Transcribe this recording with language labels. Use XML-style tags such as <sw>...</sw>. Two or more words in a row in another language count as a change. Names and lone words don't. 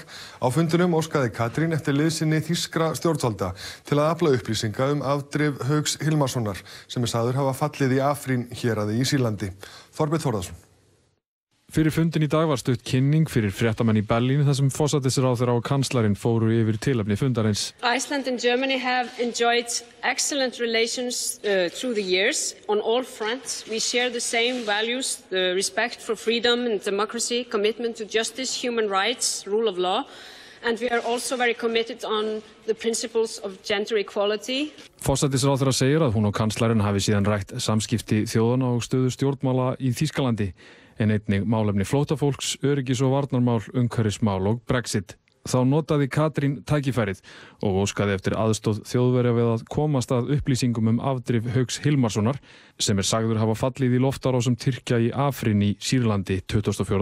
<is>Á fundinum óskaði Katrín eftir liðsinni þýskra stjórnvalda til að afla upplýsinga afdrif Hauks Hilmarssonar, sem sagður hafa fallið í Afrín héraði í Sýrlandi. Þorbjörn Þórðarson. Fyrir fundin í dag var stutt kynning fyrir fréttamenn í Berlín þar sem forsætisráðherra og kanslarinn fóru yfir tilefni fundarins.</is> <en>Iceland and Germany have enjoyed excellent relations through the years on all fronts. We share the same values, the respect for freedom and democracy, commitment to justice, human rights, rule of law, and we are also very committed on the principles of gender equality.</en> <is>Forsætisráðherra segir að hún og kanslarinn hafi síðan rætt samskipti þjóðanna og stöðu stjórnmála í Þýskalandi, en einnig málefni flóttafólks, öryggis- og varnarmál, umhverfismál og Brexit. Þá notaði Katrín tækifærið og óskaði eftir aðstoð Þjóðverja við að komast að upplýsingum afdrif Hauks Hilmarssonar, sem sagður hafa fallið í loftárásum Tyrkja í Afrín í Sýrlandi 24.</is>